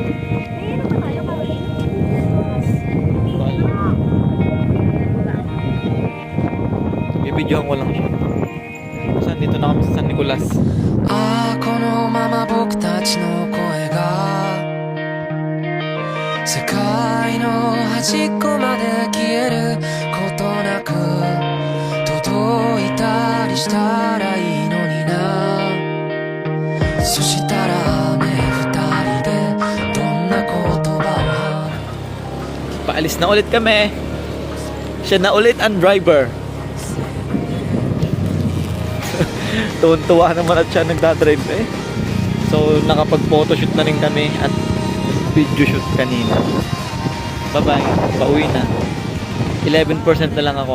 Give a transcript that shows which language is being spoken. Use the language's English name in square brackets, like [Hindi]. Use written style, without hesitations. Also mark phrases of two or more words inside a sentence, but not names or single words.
[Filipino] Bibidyohan ko lang siya. Saan dito na kami sa San Nicolas. [Japanese] ああこのまま僕たちの声が世界の端っこまで消えることなく届いたりしたらいいのになそしたらね二人でどんな言葉を [Filipino] Paalis na ulit kami. Siya na ulit ang driver. Tuwan-tuwa naman at siya nagdadrive eh. So nakapag-photoshoot na rin kami at video shoot kanina. Bye-bye. Pauwi na. 11% na lang ako.